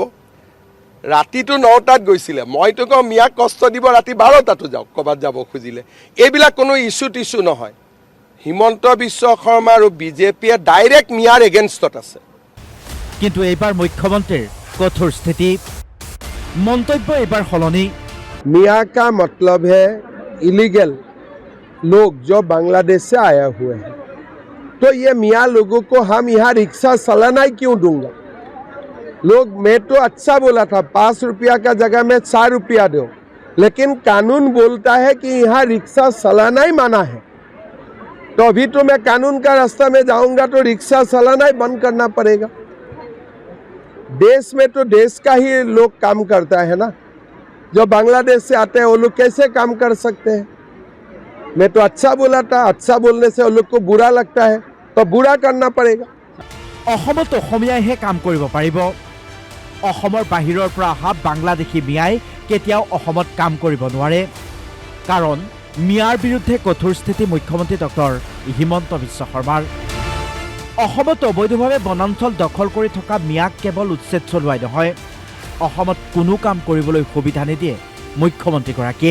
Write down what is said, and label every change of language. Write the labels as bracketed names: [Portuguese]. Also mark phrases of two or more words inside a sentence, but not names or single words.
[Assamese] ৰাতিটো 9টাত গৈছিলে, মইতো কওঁ মিয়াক কষ্ট দিব ৰাতি 12টাতো যাওক ক'ৰবাত যাব খুজিলে। এইবিলাক কোনো ইছ্যু টিছ্যু নহয়। হিমন্ত বিশ্ব শৰ্মা আৰু বিজেপিয়ে ডাইৰেক্ট মিয়াৰ এগেইনষ্টত আছে। কিন্তু এইবাৰ মুখ্যমন্ত্ৰীৰ কঠোৰ স্থিতি, মন্তব্য এইবাৰ সলনি। [Hindi] मियाँ का मतलब है इलीगल लोग जो बांग्लादेश से आया हुए हैं। तो ये मियाँ लोगों को हम यहाँ रिक्शा चलाना ही क्यों दूंगा? लोग, मैं तो अच्छा बोला था 5 रुपया का जगह में 4 रुपया दो, लेकिन कानून बोलता है कि यहाँ रिक्शा चलाना ही माना है। तो अभी तो मैं कानून का रास्ता में जाऊंगा तो रिक्शा चलाना ही बंद करना पड़ेगा। देश में तो देश का ही लोग काम करता है ना। जो बांग्लादेश से आते हैं वो लोग कैसे काम कर सकते हैं? मैं तो अच्छा बोला था, अच्छा बोलने से वो लोग को बुरा लगता है, तो बुरा करना पड़ेगा। [Assamese] অসমত অসমীয়াইহে কাম কৰিব পাৰিব। অসমৰ বাহিৰৰ পৰা অহা বাংলাদেশী মিয়াই কেতিয়াও অসমত কাম কৰিব নোৱাৰে। কাৰণ মিয়াৰ বিৰুদ্ধে কঠোৰ স্থিতি মুখ্যমন্ত্ৰী ডক্টৰ হিমন্ত বিশ্ব শৰ্মাৰ। অসমত অবৈধভাৱে বনাঞ্চল দখল কৰি থকা মিয়াক কেৱল উচ্ছেদ চলোৱাই নহয়, অসমত কোনো কাম কৰিবলৈ সুবিধা নিদিয়ে মুখ্যমন্ত্ৰীগৰাকীয়ে।